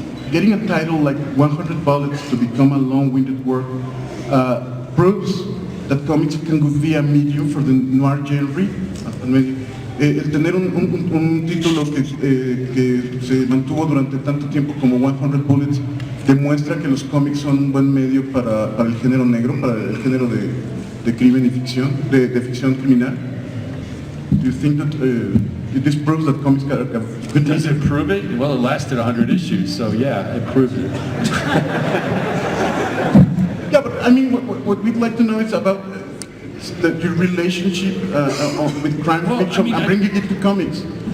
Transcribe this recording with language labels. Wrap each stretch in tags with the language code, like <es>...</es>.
<en>Getting a title like 100 Bullets to become a long-winded work proves that comics can be a medium for the noir genre.</en> <es>El tener un título que se mantuvo durante tanto tiempo como 100 Bullets demuestra que los cómics son un buen medio para el género negro, para el género de crimen y ficción, de ficción criminal.</es> <en>Do you think that this proves that comics are good? Does it prove it? Well, it lasted 100 issues, so yeah, it proved it. Yeah, but I mean, what we'd like to know is about your relationship with crime fiction and bringing it to comics.</en>